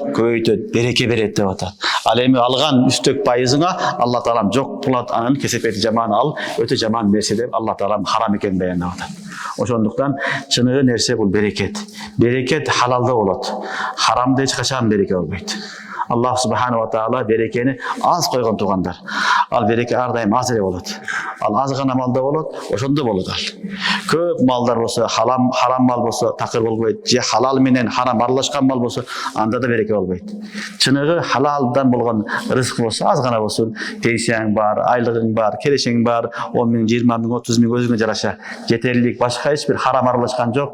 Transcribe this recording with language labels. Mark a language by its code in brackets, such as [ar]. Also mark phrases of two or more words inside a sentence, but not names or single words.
[ky] Көбөйтөт, береке берет деп атат. Ал эми алган үстөк пайызыңа Алла Таалам жок кылат, анын кесепети жаман ал, өтө жаман нерсе деп Алла Таалам харам экенин баяндап атат. Ошондуктан чыныгы нерсе бул берекет. Берекет халалда болот. Харамда эч качан береке болбойт. [ar] الله سبحانه وتعالى [ky] берекени аз койгон тугандар. Al береке ар дайым аз эле болот. Ал аз гана малда болот, ошондо болот ал. Көп малдар болсо, харам мал болсо такыр болбойт. Же халал менен харам аралашкан мал болсо, анда да береке болбойт. Чыныгы халалдан болгон рызык болсо, аз гана болсун, пенсияң бар, айлыгың бар, келешең бар, 10 миң, 20 миң, 30 миң өзүңө жараша жетерлик, башка эч бир харам аралашкан жок.